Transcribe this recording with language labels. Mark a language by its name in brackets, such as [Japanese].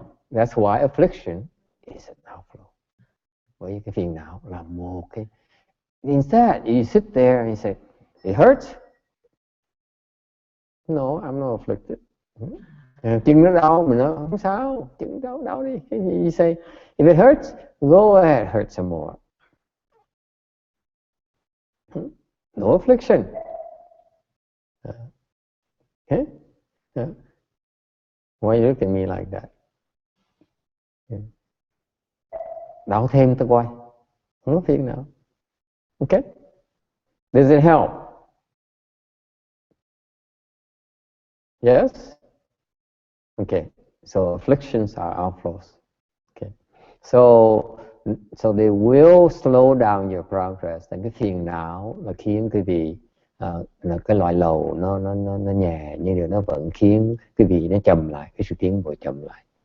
[English] That's why affliction is an outflow. [Vietnamese] Bởi vì cái phiền não là một cái. [English] Instead, you sit there and you say, it hurts? No, I'm not afflicted. [Vietnamese] Chân nó đau, mình nói không sao, chân đau đi. [English] You say, if it hurts, go ahead, hurt some more. No affliction. Okay? Why you look at me like that? [Vietnamese] Đảo thêm tôi coi. Không có phiền nào. [English] Okay? Does it help? Yes? Okay. So afflictions are outflows. Okay. So they will slow down your progress. [Vietnamese] Cái phiền não là khiến quý vị là cái loại lầu nó nhẹ, nhưng điều nó vẫn khiến quý vị nó chậm lại, cái sự tiến bộ chậm lại.